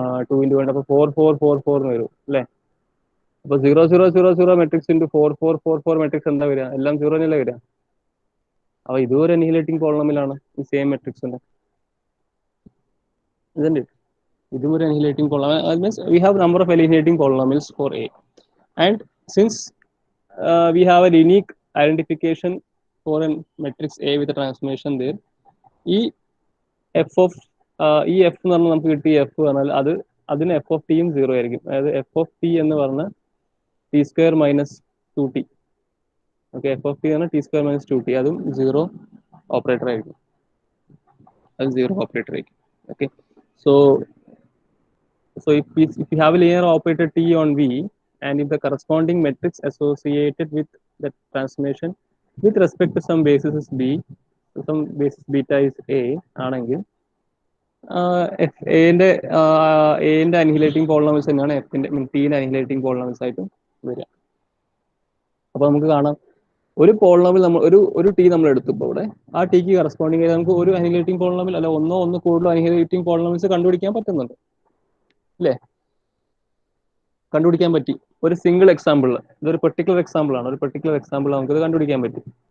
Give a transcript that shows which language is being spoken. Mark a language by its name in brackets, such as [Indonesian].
[Malayalam] 2 into 1 അപ്പോൾ 4 4 4 4 എന്ന് വരും അല്ലേ? അപ്പൊ 0 0 0 0 മെട്രിക്സ് ഇൻറ്റു 4 4 4 4 മെട്രിക്സ് എന്താ വരിക? എല്ലാം 0 അല്ലേ വരിക? അപ്പൊ ഇതൊരു അനിഹിലേറ്റിംഗ് പോളിനോമിയലാണ് ഈ സെയിം മെട്രിക്സിന്റെ. ഇതുണ്ട്, ഇതും ഒരു അനിഹിലേറ്റിംഗ് polynomial. [English] That means we have number of annihilating polynomials for A, and since we have a unique identification for a matrix A with a transformation there, [Malayalam] ഈ എഫ് ഓഫ് ഈ എഫ് എന്ന് പറഞ്ഞാൽ നമുക്ക് കിട്ടിയ എഫ് പറഞ്ഞാൽ അതിന് എഫ് ഓഫ് ടിയും 0 ആയിരിക്കും. അതായത് എഫ് ഓഫ് ടി എന്ന് പറഞ്ഞാൽ T square minus 2t. Okay, F of T എന്ന് പറഞ്ഞാൽ ടി സ്ക്വയർ മൈനസ് 2t, അതും 0 ഓപ്പറേറ്റർ ആയിരിക്കും. അത് 0 ഓപ്പറേറ്റർ ആയിരിക്കും. [English] okay, so if you have a linear operator t on V, and if the corresponding matrix associated with the transformation with respect to some basis is B, so some basis beta is A [Malayalam] ആണെങ്കിൽ എന്റെ അനിഹിലേറ്റിംഗ് polynomials തന്നെയാണ് എഫിന്റെ ടീന്റെ അനിഹിലേറ്റിംഗ് polynomials ആയിട്ടും വരിക. അപ്പൊ നമുക്ക് കാണാം, ഒരു പോളിനോമിയൽ നമ്മൾ ഒരു ടി നമ്മൾ എടുത്തപ്പോൾ ഇവിടെ ആ ടിക്ക് കറസ്പോണ്ടിങ് ചെയ്ത് നമുക്ക് ഒരു അനിഹിലേറ്റിംഗ് പോളിനോമിയൽ അല്ല ഒന്ന് കൂടുതൽ അനിഹിലേറ്റിംഗ് പോളിനോമിയൽസ് കണ്ടുപിടിക്കാൻ പറ്റുന്നുണ്ട് അല്ലേ? കണ്ടുപിടിക്കാൻ പറ്റി ഒരു സിംഗിൾ എക്സാമ്പിളിൽ. ഇതൊരു പെർട്ടിക്കുലർ എക്സാമ്പിൾ ആണ്. ഒരു പെർട്ടിക്കുലർ എക്സാമ്പിൾ നമുക്കിത് കണ്ടുപിടിക്കാൻ പറ്റി.